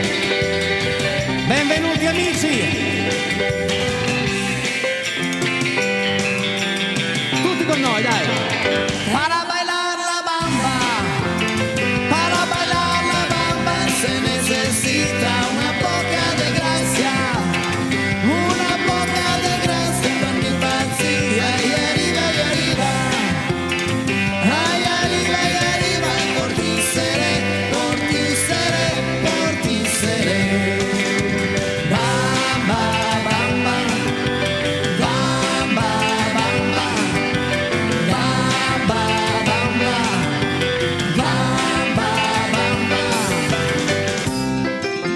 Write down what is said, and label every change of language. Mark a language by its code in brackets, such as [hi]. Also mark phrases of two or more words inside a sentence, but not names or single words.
[it] Benvenuti amici. Tutti con noi, dai. [es] Para bailar la bamba, para bailar la bamba se necesita una poca de gracia, una poca de gracia [it] per mi pazzia. [es] Y arriba, ay, arriba, y arriba, por ti seré, por ti seré, por ti seré. Bamba, bamba, bamba, bamba, bamba, bamba, bamba.